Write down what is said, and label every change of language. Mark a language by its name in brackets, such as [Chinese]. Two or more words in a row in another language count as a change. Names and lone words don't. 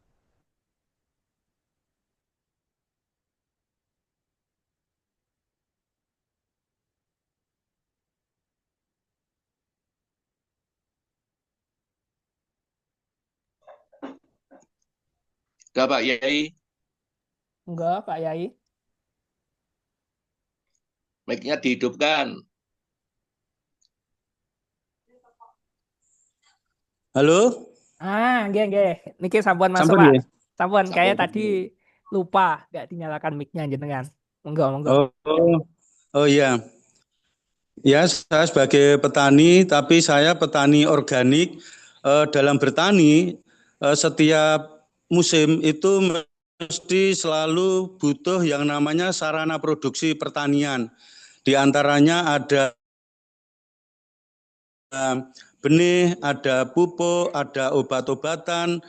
[Indonesian] Enggak, Pak Yai, Enggak, Pak Yai. mic-nya dihidupkan. Halo, [Javanese] Nggih, nggih. Niki sampun masuk, sampun Pak. ya? Sampun, kayak Sampun. [Indonesian] tadi lupa nggak dinyalakan mic-nya jenengan. [Javanese] Monggo, monggo. [Indonesian] Oh, oh, oh iya. Ya, saya sebagai petani, tapi saya petani organik. Dalam bertani, setiap musim itu mesti selalu butuh yang namanya sarana produksi pertanian. Di antaranya ada benih, ada pupuk, ada obat-obatan.